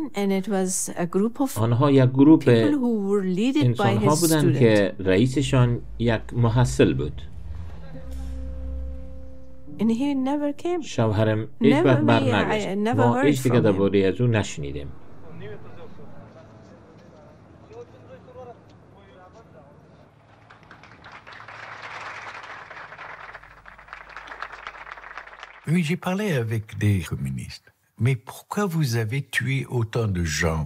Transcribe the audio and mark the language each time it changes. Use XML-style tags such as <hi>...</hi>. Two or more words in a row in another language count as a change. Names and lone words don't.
<fa>آنها یک گروپ انسان ها بودند که رئیسشان یک محصل بود. شوهرم هیچ وقت برنگشت. ما هیچ دیگه درباره از او نشنیدیم.</fa> <fr>Oui, j'ai parlé avec des communistes. Mais pourquoi vous avez tué autant de gens?</fr>